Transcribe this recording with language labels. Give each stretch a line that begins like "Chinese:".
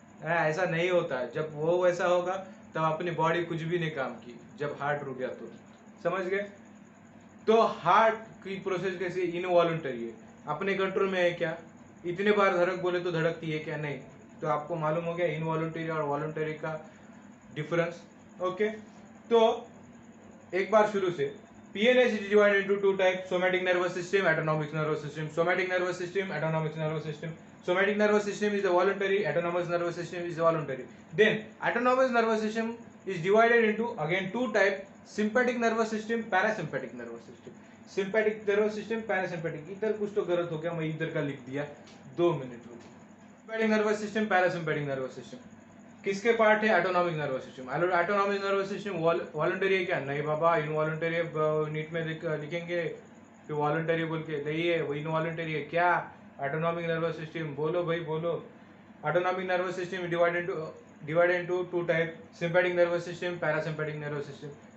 Hindi: ऐसा नहीं होता. जब वो वैसा होगा तब अपनी बॉडी कुछ भी नहीं काम की, जब हार्ट रुक गया तो. समझ गए. तो हार्ट की प्रोसेस कैसी, इनवॉलंटरी है, अपने कंट्रोल में है क्या. इतने बार धड़क बोले तो धड़कती है क्या? नहीं. तो आपको मालूम हो गया इनवॉलंटरी और वॉलंटरी का डिफरेंस. ओके. तो एक बार शुरू से,
English: PNS is divided into two types: somatic nervous system, autonomic nervous system. Somatic nervous system, autonomic nervous system. Somatic nervous system is the voluntary, autonomous nervous system is the voluntary. Then autonomous nervous system is divided into again two types: sympathetic nervous system, parasympathetic nervous system. Sympathetic nervous system, parasympathetic.
Hindi: इधर कुछ तो गलत हो गया, मैं इधर का लिख दिया, 2 मिनट रुको. Sympathetic nervous system, parasympathetic nervous system किसके पार्ट है? Autonomic nervous system. Autonomic nervous system voluntary है क्या? नहीं बाबा, इनवॉलंटरी है. नीट में लिखेंगे कि वॉलंटरी बोल के, नहीं है वो इनवॉलंटरी है. क्या? Autonomic nervous system. बोलो भाई बोलो. Autonomic nervous system divided into two type: sympathetic nervous system, parasympathetic nervous system.